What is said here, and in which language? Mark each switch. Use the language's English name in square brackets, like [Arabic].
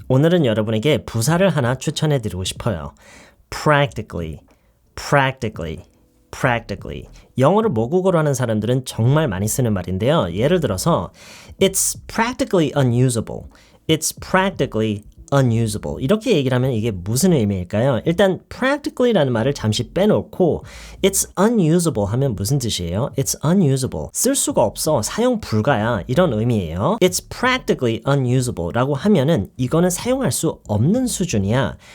[Korean] 오늘은 여러분에게 부사를 하나 추천해 드리고 싶어요. [English] practically, practically, practically. [Korean] 영어를 모국어로 하는 사람들은 정말 많이 쓰는 말인데요. 예를 들어서 [English] It's practically unusable. It's practically unusable. [Korean] 이렇게 얘기를 하면 이게 무슨 의미일까요? 일단 practically라는 말을 잠시 빼놓고 [English] it's unusable [Korean] 하면 무슨 뜻이에요? [English] It's unusable. [Korean] 쓸 수가 없어. 사용 불가야. 이런 의미예요. [English] It's practically unusable [Korean] 라고 하면은 이거는 사용할 수 없는 수준이야.